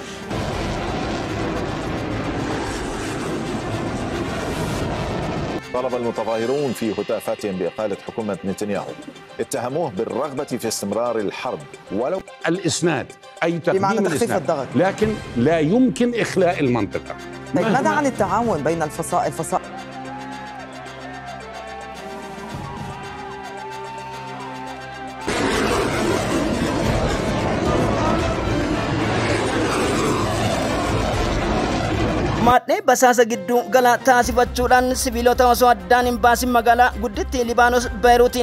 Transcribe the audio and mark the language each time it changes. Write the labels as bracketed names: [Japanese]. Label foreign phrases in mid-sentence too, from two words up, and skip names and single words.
[Arabic] طلب المتظاهرون في هتافاتهم بإقالة حكومة نتنياهو اتهموه بالرغبة في استمرار الحرب ولو الإسناد أي بمعنى تقديم تخفيف الإسناد الضغط، لكن لا يمكن إخلاء المنطقة. ماذا عن التعاون بين الفصائل؟ [Oromo] maadhee basaasa gidduu gala taasifachuudhaan sibiilota osoo addaan hin baasin magaalaa guddittii Libaanos Beeruutiin